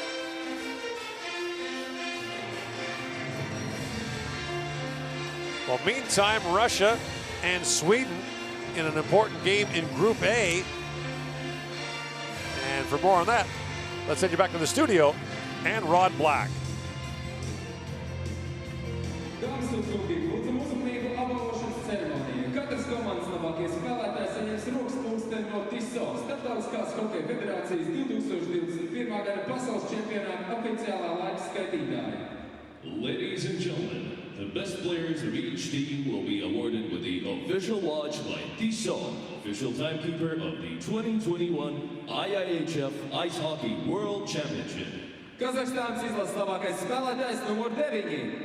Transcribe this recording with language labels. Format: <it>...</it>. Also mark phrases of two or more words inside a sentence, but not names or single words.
<en>Well, meantime, Russia and Sweden in an important game in Group A. And for more on that, let's send you back to the studio and Rod Black.</en> <lv>Katrs komandas labākais spēlētājs saņems rokas pulksteni no TISO, Starptautiskās hokeja federācijas 2021. Gada pasaules čempionāta oficiālā laika skaitītāja.</lv> <en>Ladies and gentlemen, the best players of each team will be awarded with the official watch by TISO, official timekeeper of the 2021 IIHF Ice Hockey World Championship.</en> <lv>Kazahstānas izlases labākais spēlētājs numur 9.</lv>